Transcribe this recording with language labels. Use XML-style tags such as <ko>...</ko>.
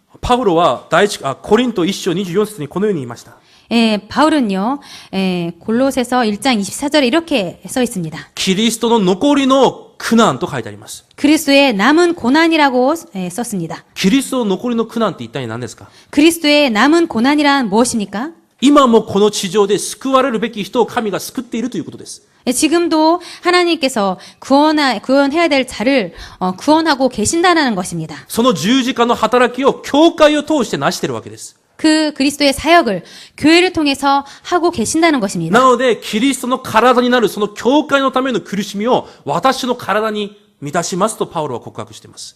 <ja>パウロはコリント1章24節にこのように言いました。</ja> <ko>바울은요. 골로새서 1장 24절에 이렇게 써 있습니다.</ko> <ja>キリストの残りの苦難と書いてあります。</ja> <ko>그리스도의 남은 고난이라고 썼습니다.</ko> <ja>キリストの残りの苦難って一体何ですか？</ja> <ko>그리스도의 남은 고난이란 무엇입니까?</ko> <ja>今もこの地上で救われるべき人を神が救っているということです。</ja> <ko>지금도 하나님께서 구원해야 될 자를 구원하고 계신다는 것입니다.</ko> <ja>その十字架の働きを教会を通して成しているわけです。</ja> <ko>그 그리스도의 사역을 교회를 통해서 하고 계신다는 것입니다.</ko> <ja>なのでキリストの体になるその教会のための苦しみを私の体に満たしますとパウロは告白しています。</ja>